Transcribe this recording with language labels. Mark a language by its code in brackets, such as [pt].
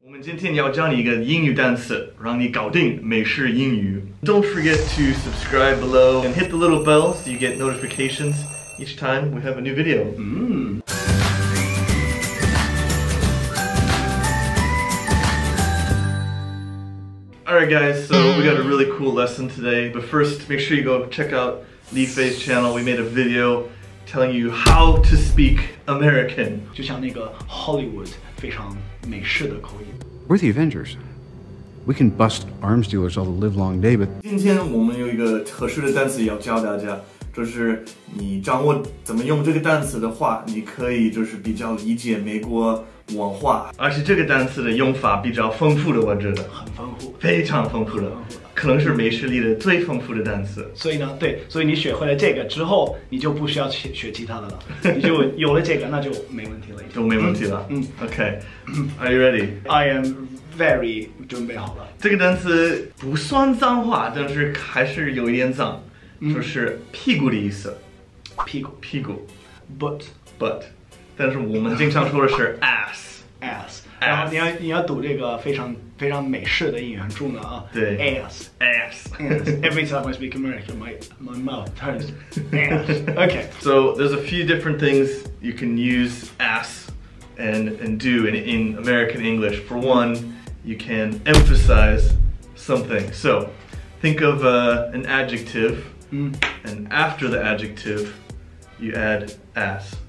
[zh] 我们今天要教你一个英语单词，让你搞定美式英语。 [en] Don't forget to subscribe below and hit the little bell so you get notifications each time we have a new video. Alright guys, so we got a really cool lesson today, but first make sure you go check out Li Fei's channel. We made a video telling you how to speak American. [zh] 就像那个 Hollywood 非常美式的口音。 [en] We're the Avengers. We can bust arms dealers all the livelong day, but [zh] 今天我们有一个特殊的单词要教大家，就是你掌握怎么用这个单词的话，你可以就是比较理解美国文化，而且这个单词的用法比较丰富的，我觉得很丰富，非常丰富的，可能是美式里的最丰富的单词。所以呢，对，所以你学会了这个之后，你就不需要学其他的了，你就有了这个，那就没问题了，就没问题了。 [en] OK, are you ready? I am very [zh] 准备好了。这个单词不算脏话，但是还是有一点脏，就是屁股的意思。屁股 butt， 但是我们经常说的是 ass。然后你要读这个非常美式的英语很重要啊。对 [en] ass。 Every time I speak American, my mouth turns ass. Okay. So there's a few different things you can use ass and do in American English. For one, you can emphasize something. So think of an adjective, and after the adjective, you add ass.